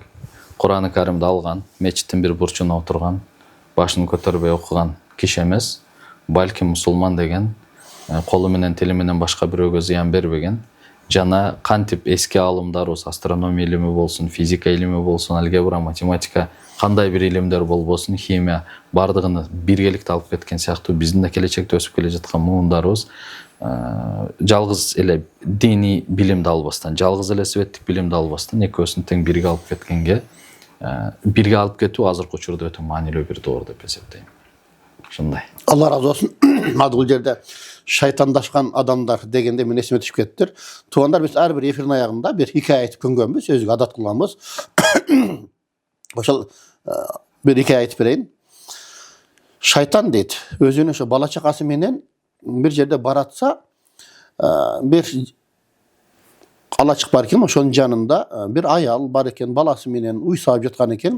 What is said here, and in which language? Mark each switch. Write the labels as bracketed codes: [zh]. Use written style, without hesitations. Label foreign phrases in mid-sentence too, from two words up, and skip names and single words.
[ky] Кур'ан-ы Каримди алган, мечиттин бир бурчуна отурган, башын көтөрбөй окуган киши эмес, балки мусулман деген колу менен тили менен башка бирөөгө зыян бербеген, жана кантип эски аалымдарыбыз, астрономия илими болсун, физика илими болсун, алгебра, математика, кандай бир илимдер болбосун, химия, бардыгын биргеликте алып кеткен сыяктуу биздин да келечекте өсүп келе жаткан муундарыбыз жалгыз эле диний билимди албастан, жалгыз эле светтик билимди албастан, экөөсүн тең бирге алып кеткенге, бирге алып кетүү азыркы учурда өтө маанилүү бир доор деп эсептейм. Ушундай. [tr] Allah razı olsun. [ky] Бул жерде шайтандашкан адамдар дегенде мен эсиме түшүп кетиптир. Туугандар, биз ар бир эфирдин аягында бир хикая айтып көнгөнбүз, өзүгө адат кылганбыз. Ошол бир хикая айтып берейин. Шайтан дейт, өзүнүн ошо бала чакасы менен бир жерде баратса, бир алачык бар экен, ошонун жанында бир аял бар экен, баласы менен уй саап жаткан экен.